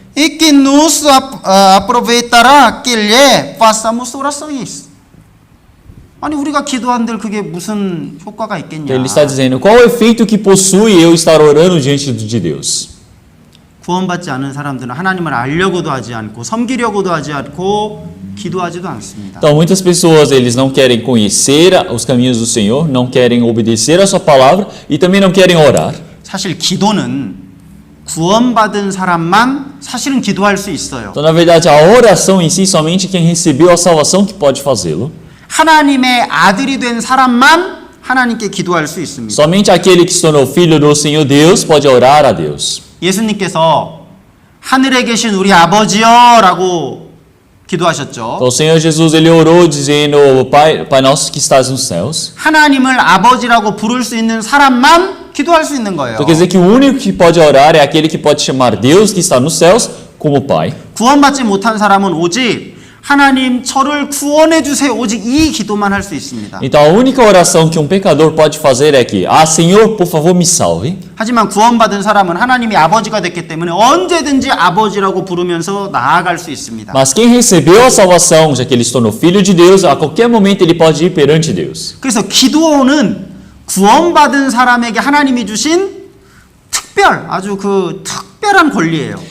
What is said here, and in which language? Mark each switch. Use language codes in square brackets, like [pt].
[pt] E que nos aproveitará que lhe façamos orações. [ko] 아니 우리가 기도한들 그게 무슨 효과가 있겠냐? [pt] Então, ele está dizendo, qual o efeito que possui eu estar orando diante de Deus? [ko] 구원받지 않은 사람들은 하나님을 알려고도 하지 않고 섬기려고도 하지 않고 기도하지도 않습니다. [pt] Então, muitas pessoas eles não querem conhecer os caminhos do Senhor, não querem obedecer a sua palavra e também não querem orar. [ko] 사실 기도는 구원받은 사람만 사실은 기도할 수 있어요. [pt] Então, na verdade, a oração em si, somente quem recebeu a salvação que pode fazê-lo. [ko] 하나님의 아들이 된 사람만 하나님께 기도할 수 있습니다. [pt] Somente aquele que se tornou filho do Senhor Deus pode orar a Deus. [ko] 예수님께서 하늘에 계신 우리 아버지여라고 기도하셨죠. [pt] Então, o Senhor Jesus ele orou dizendo, Pai nosso que estás nos céus. [ko] 하나님을 아버지라고 부를 수 있는 사람만 기도할 수 있는 거예요. [pt] Então, quer dizer que o único que pode orar é aquele que pode chamar Deus que está nos céus como Pai. [ko] 구원받지 못한 사람은 오직 하나님 저를 구원해 주세요. 오직 이 기도만 할 수 있습니다. [pt] Então, a única oração que um pecador pode fazer é que, Senhor, por favor, me salve. [ko] 하지만 구원받은 사람은 하나님이 아버지가 됐기 때문에 언제든지 아버지라고 부르면서 나아갈 수 있습니다. [pt] Mas quem recebeu a salvação, já que ele se tornou filho de Deus, a qualquer momento ele pode ir perante Deus. [ko] 그래서 기도는 구원받은 사람에게 하나님이 주신 아주 그 특별한 권리예요.